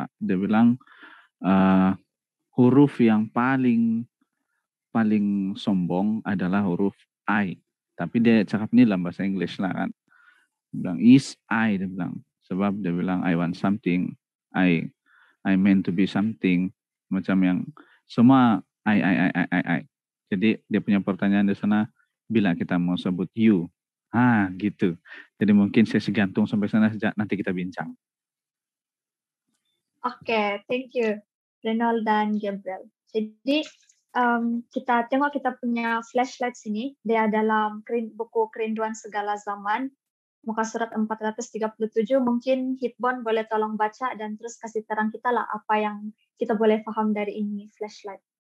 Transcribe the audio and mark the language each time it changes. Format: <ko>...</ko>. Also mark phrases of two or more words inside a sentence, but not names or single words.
<ms>Dia bilang, huruf yang paling sombong adalah huruf I. Tapi dia cakap ini dalam bahasa Inggris lah kan. Dia bilang,</ms> <en>is I,</en> <ms>dia bilang. Sebab dia bilang,</ms> <en>I want something, I meant to be something.</en> <ms>Macam yang semua I. Jadi dia punya pertanyaan di sana, bila kita mau sebut you. Gitu. Jadi mungkin sesi gantung sampai sana sejak nanti kita bincang. Oke,</ms> <en>thank you Renol dan Gabriel.</en> <ms>Jadi kita tengok kita punya flashlight sini. Dia dalam buku Kerinduan Segala Zaman, muka surat 437. Mungkin Hitbon boleh tolong baca dan terus kasih terang kita lah apa yang kita boleh paham dari ini flashlight.</ms>